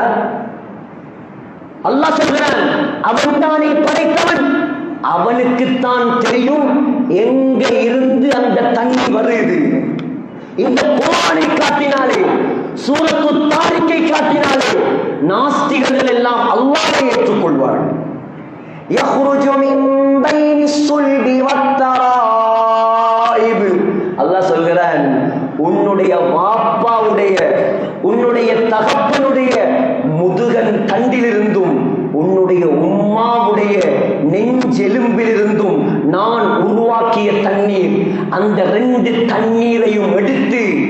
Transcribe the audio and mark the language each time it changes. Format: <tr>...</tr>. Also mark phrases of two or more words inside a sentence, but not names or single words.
<ta>அல்லாஹ் சொல்கிறான், அவன் தானே படைத்தவன், அவனுக்குத்தான் தெரியும் எங்க இருந்து அந்த தண்ணீர் வருது. இந்த குர்ஆனை காட்டினாலே, சூரத்து தாரிக்கை காட்டினாலே நாஸ்திகர்கள் எல்லாம் அல்லாஹ்வை ஏற்றுக்கொள்வார்கள்.</ta> <ar>يخرج من بين الصلب والترائب,</ar> <ta>அல்லாஹ் சொல்கிறான், உன்னுடைய வாப்பாவுடைய, உன்னுடைய தகப்பனுடைய முதுகன் தண்டிலிருந்தும் உன்னுடைய உம்மாவுடைய நெஞ்செலும்பிலிருந்தும் நான் உருவாக்கிய தண்ணீர், அந்த ரெண்டு தண்ணீரையும் எடுத்து</ta>